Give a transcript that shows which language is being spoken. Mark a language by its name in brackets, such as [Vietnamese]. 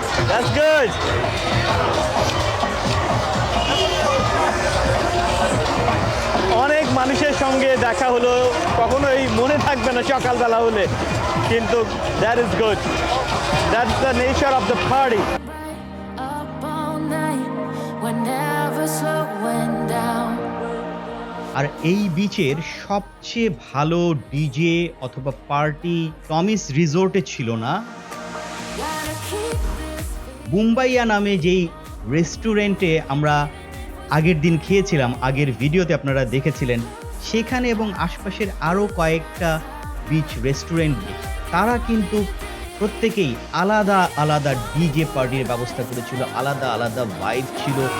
[English] That's good. [Bangla] অনেক মানুষের সঙ্গে দেখা হলো, কখনোই মনে থাকবে না সকালবেলা হলে, কিন্তু [English] that is good. That's the nature of the party. Up all night, we're never slowing down. [Bangla] আর এই বিচের সবচেয়ে ভালো ডিজে অথবা পার্টি টমিস রিসোর্টে ছিল না, [English] Gotta keep this [Bangla] মুম্বাইয়া নামে যেই রেস্টুরেন্টে আমরা আগের দিন খেয়েছিলাম, আগের ভিডিওতে আপনারা দেখেছিলেন, সেখানে এবং আশপাশের আরও কয়েকটা বিচ রেস্টুরেন্ট, তারা কিন্তু প্রত্যেকেই আলাদা আলাদা ডিজে পার্টির ব্যবস্থা করেছিল, আলাদা আলাদা ভাইব ছিল।